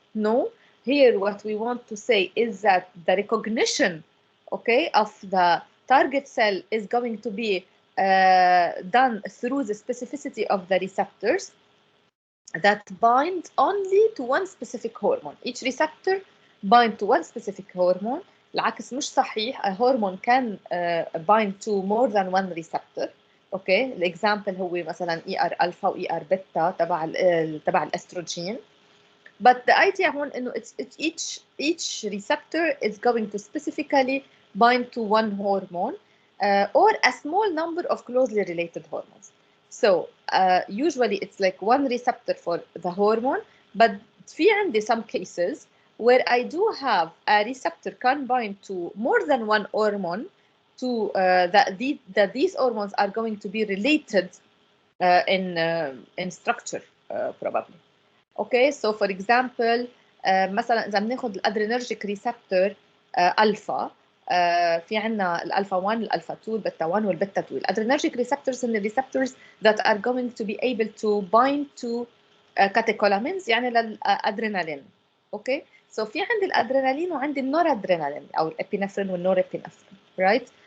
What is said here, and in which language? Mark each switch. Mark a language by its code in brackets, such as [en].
[en] No, here what we want to say is that the recognition, okay, of the target cell is going to be done through the specificity of the receptors that bind only to one specific hormone. Each receptor bind to one specific hormone. [ar] العكس مش صحيح. [en] A hormone can bind to more than one receptor. [ar] اوكي الاكزامبل هو مثلا اي ار الفا واي ار بيتا تبع الاستروجين. [en] But the idea [ar] هون انه [en] each receptor is going to specifically bind to one hormone or a small number of closely related hormones. So usually it's like one receptor for the hormone, but [ar] في عندي [en] some cases where I do have a receptor can bind to more than one hormone to that these hormones are going to be related in structure probably. Okay, so for example [ar] مثلا اذا بناخذ الادرينرجيك ريسبتور الفا في عندنا الالفا 1 الالفا 2 البيتا 1 والبيتا 2. الادرينرجيك ريسبتورز هن الريسبتورز [en] that are going to be able to bind to catecholamines [ar] يعني للادرينالين. اوكي so في عندي الادرينالين وعندي النورادرينالين او الابينفرين والنورابينفرين, [en] right?